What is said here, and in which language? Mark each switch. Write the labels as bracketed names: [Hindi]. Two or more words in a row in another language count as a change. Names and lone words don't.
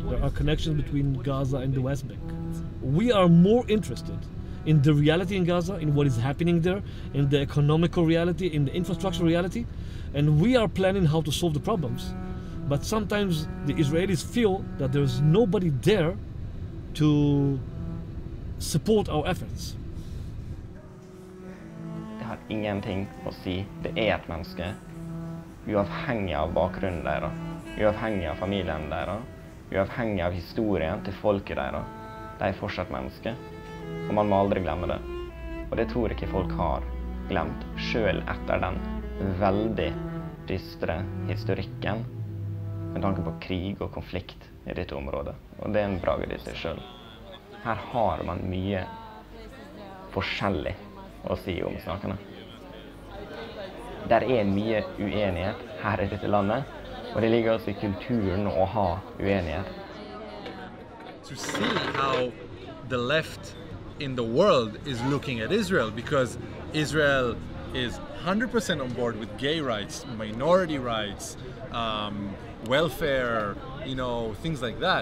[English] There are connections between Gaza and the West Bank. We are more interested in the reality in Gaza, in what is happening there, in the economical reality, in the infrastructure reality, and we are planning how to solve the problems. But sometimes the Israelis feel that there's nobody there to support our efforts. [Norwegian] Det har ingenting å si. Det er et menneske, uavhengig av bakgrunnen deres, uavhengig av familien deres, uavhengig av historien til folket deres. De er fortsatt mennesker, og man må aldri glemme det. Og det tror ikke folk har glemt, selv etter den veldig dystre historikken med tanke på krig og konflikt i dette området. Og det er en bragd i seg selv. Her har man mye forskjellig å si om sakene. Der er mye uenighet her i dette landet, og det ligger også i kulturen å ha uenighet. [English] To see how the left in the world is looking at Israel, because Israel is 100% on board with gay rights, minority rights, welfare, you know, things like that.